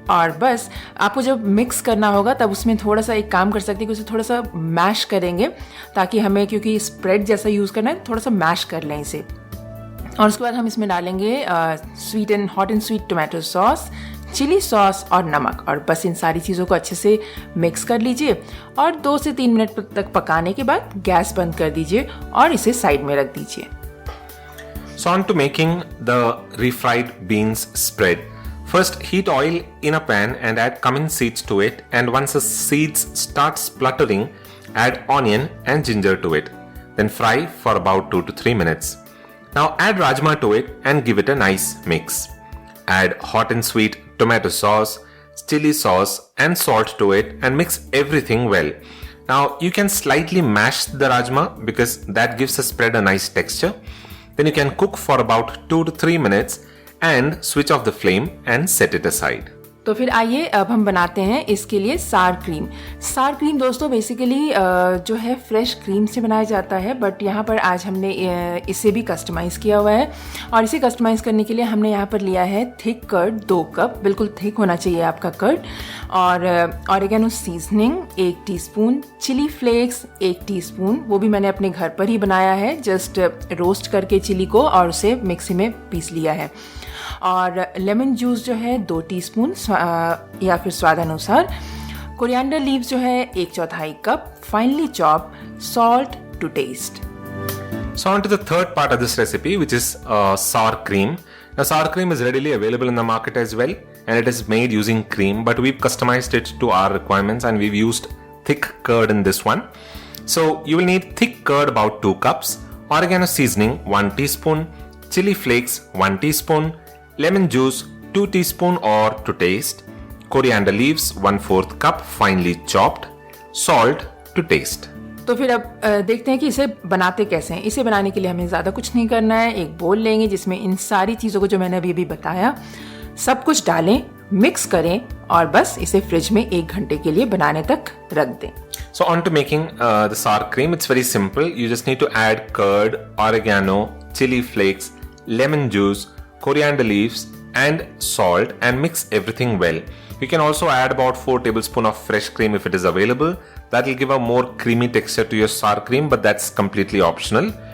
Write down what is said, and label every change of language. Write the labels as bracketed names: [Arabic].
[Hindi] और बस आपको जब मिक्स करना होगा तब उसमें थोड़ा सा एक काम कर सकते हैं कि उसे थोड़ा सा मैश करेंगे, ताकि हमें, क्योंकि स्प्रेड जैसा यूज़ करना है, थोड़ा सा मैश कर लें इसे। और उसके बाद हम इसमें डालेंगे hot and sweet tomato sauce, chilli sauce और नमक, और बस इन सारी चीज़ों को अच्छे से मिक्स कर लीजिए और 2 से 3 मिनट तक पकाने के बाद गैस बंद कर दीजिए और इसे साइड में रख दीजिए। [English] So on to making the refried beans spread. First, heat oil in a pan and add cumin seeds to it, and once the seeds start spluttering, add onion and ginger to it. Then fry for about 2 to 3 minutes. Now add rajma to it and give it a nice mix. Add hot and sweet tomato sauce, chili sauce and salt to it and mix everything well. Now you can slightly mash the rajma because that gives the spread a nice texture. Then you can cook for about 2 to 3 minutes and switch off the flame and set it aside. [Hindi] तो फिर आइए अब हम बनाते हैं इसके लिए सार क्रीम। सार क्रीम दोस्तों बेसिकली जो है फ्रेश क्रीम से बनाया जाता है, बट यहाँ पर आज हमने इसे भी कस्टमाइज़ किया हुआ है। और इसे कस्टमाइज़ करने के लिए हमने यहाँ पर लिया है थिक कर्ड 2 कप, बिल्कुल थिक होना चाहिए आपका कर्ड, और oregano seasoning 1 teaspoon, chilli flakes 1 teaspoon, वो भी मैंने अपने घर पर ही बनाया है, जस्ट रोस्ट करके चिली को और उसे मिक्सी में पीस लिया है। और लेमन जूस जो है 2 टीस्पून या फिर स्वादानुसार, कोरिएंडर लीव्स जो है 1/4 cup, finally chop, [English] Salt to taste. So on to the third part of this recipe, which is sour cream. Now sour cream is readily available in the market as well, and it is made using cream, but we've customized it to our requirements and we've used thick curd in this one. So you will need thick curd about 2 cups, oregano seasoning 1 teaspoon, chili flakes 1 teaspoon, lemon juice 2 teaspoon or to taste, coriander leaves 1/4 cup finely chopped, salt to taste. [Hindi] तो फिर अब देखते हैं कि इसे बनाते कैसे हैं। इसे बनाने के लिए हमें ज़्यादा कुछ नहीं करना है। एक बोल लेंगे जिसमें इन सारी चीज़ों को जो मैंने अभी बताया सब कुछ डालें, मिक्स करें और बस इसे फ्रिज में 1 घंटे के लिए बनाने तक रख दें। [English] So on to making the sour cream. It's very simple. You just need to add curd, oregano, chili flakes, lemon juice, coriander leaves and salt and mix everything well. You can also add about 4 tablespoons of fresh cream if it is available. That will give a more creamy texture to your sour cream, but that's completely optional.